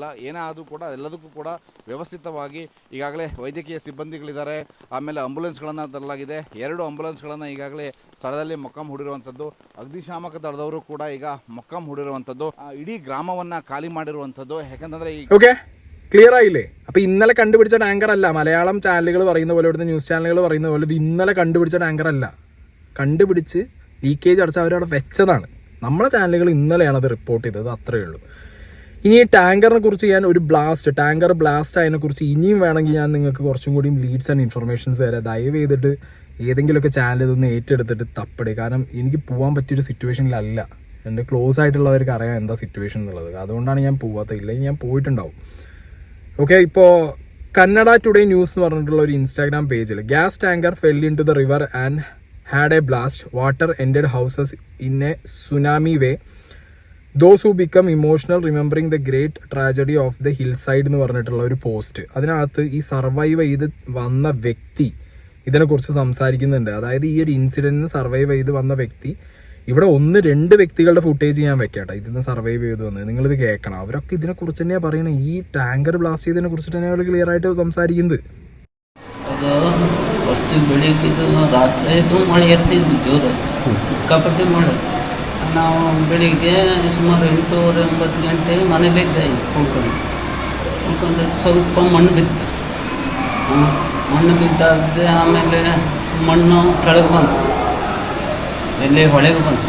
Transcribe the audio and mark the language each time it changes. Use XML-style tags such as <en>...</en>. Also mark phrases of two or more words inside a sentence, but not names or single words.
<kn>ಏನೇ ಆದರೂ ಕೂಡ ಎಲ್ಲದಕ್ಕೂ ಕೂಡ ವ್ಯವಸ್ಥಿತವಾಗಿ ಈಗಾಗಲೇ ವೈದ್ಯಕೀಯ ಸಿಬ್ಬಂದಿಗಳಿದ್ದಾರೆ. ಆಮೇಲೆ ಆಂಬುಲೆನ್ಸ್ಗಳನ್ನು ತರಲಾಗಿದೆ. 2 ಆಂಬುಲೆನ್ಸ್ಗಳನ್ನು ಈಗಾಗಲೇ ಸ್ಥಳದಲ್ಲಿ ಮೊಕ್ಕಂ ಹೂಡಿರುವಂಥದ್ದು. ಅಗ್ನಿಶಾಮಕ ದಳದವರು ಕೂಡ ಈಗ ಮೊಕ್ಕಂ ಹೂಡಿರುವಂಥದ್ದು. ಇಡೀ ಗ್ರಾಮವನ್ನು ಖಾಲಿ ಮಾಡಿರುವಂಥದ್ದು. ಯಾಕಂತಂದರೆ</kn> <en>okay clear</en> <ml>ആയില്ലേ? അപ്പോൾ ഇന്നലെ കണ്ടുപിടിച്ച ടാങ്കർ അല്ല. മലയാളം ചാനലുകൾ പറയുന്ന പോലെ, ഇവിടുത്തെ ന്യൂസ് ചാനലുകൾ പറയുന്ന പോലെ ഇത് ഇന്നലെ കണ്ടുപിടിച്ച ടാങ്കർ അല്ല. കണ്ടുപിടിച്ച് ലീക്കേജ് അടച്ച് അവരവിടെ വെച്ചതാണ്. നമ്മളെ ചാനലുകൾ ഇന്നലെയാണ് അത് റിപ്പോർട്ട് ചെയ്തത്. അത്രയേ ഉള്ളൂ. ഇനി ഈ ടാങ്കറിനെ കുറിച്ച് ഞാൻ ഒരു</ml> <en>tanker blast</en> <ml>ആയതിനെ കുറിച്ച് ഇനിയും വേണമെങ്കിൽ ഞാൻ നിങ്ങൾക്ക് കുറച്ചും കൂടി</ml> <en>leads and informations</en> <ml>തരാം. ദയവ് ചെയ്തിട്ട് ഏതെങ്കിലുമൊക്കെ ചാനൽ ഇതൊന്ന് ഏറ്റെടുത്തിട്ട് തപ്പടേ. കാരണം എനിക്ക് പോകാൻ പറ്റിയൊരു സിറ്റുവേഷനിലല്ല. എൻ്റെ ക്ലോസ് ആയിട്ടുള്ളവർക്ക് അറിയാം എന്താ സിറ്റുവേഷൻ എന്നുള്ളത്. അതുകൊണ്ടാണ് ഞാൻ പോവാത്തത്. ഇല്ലെങ്കിൽ ഞാൻ പോയിട്ടുണ്ടാവും. ഓക്കെ, ഇപ്പോൾ കന്നഡ ടുഡേ ന്യൂസ് എന്ന് പറഞ്ഞിട്ടുള്ള ഒരു ഇൻസ്റ്റാഗ്രാം പേജിൽ</ml> <en>gas tanker fell in to the river and had a blast. Water entered houses in a tsunami way. Those who become emotional remembering the great tragedy of the hillside</en> <ml>എന്ന് പറഞ്ഞിട്ടുള്ള ഒരു പോസ്റ്റ്. അതിനകത്ത് ഈ സർവൈവ് ചെയ്ത് വന്ന വ്യക്തി ഇതിനെക്കുറിച്ച് സംസാരിക്കുന്നുണ്ട്. അതായത് ഈ ഒരു ഇൻസിഡൻറ്റിന് സർവൈവ് ചെയ്ത് വന്ന വ്യക്തി, ഇവിടെ 1-2 വ്യക്തികളുടെ ഫുട്ടേജ് ഞാൻ വെക്കട്ടെ. ഇതിന് സർവൈവ് ചെയ്ത് വന്നത് നിങ്ങളിത് കേൾക്കണം. അവരൊക്കെ ഇതിനെക്കുറിച്ച് തന്നെയാണ് പറയുന്നത്. ഈ</ml> <en>tanker blast</en> <ml>ചെയ്തതിനെ കുറിച്ചിട്ട് തന്നെയാണ് അവർ ക്ലിയർ ആയിട്ട് സംസാരിക്കുന്നത്.</ml> <kn>ಫಸ್ಟ್ ಬೆಳಿಗ್ಗೆ ರಾತ್ರಿ ಮಳೆ ಇರ್ತಿದ್ದು ಜೋರು, ಸಿಕ್ಕಾಪಟ್ಟೆ ಮಳೆ. ನಾವು ಬೆಳಿಗ್ಗೆ ಸುಮಾರು 8:30-9 ಗಂಟೆಗೆ ಮನೇಲಿದ್ದೆ ಕೂತ್ಕೊಂಡು ಸ್ವಲ್ಪ ಮಣ್ಣು ಬಿತ್ತು. ಮಣ್ಣು ಬಿದ್ದಾದೆ ಆಮೇಲೆ ಮಣ್ಣು ಕೆಳಗೆ ಬಂತು, ಎಲ್ಲಿ ಹೊಳೆಗೆ ಬಂತು.</kn>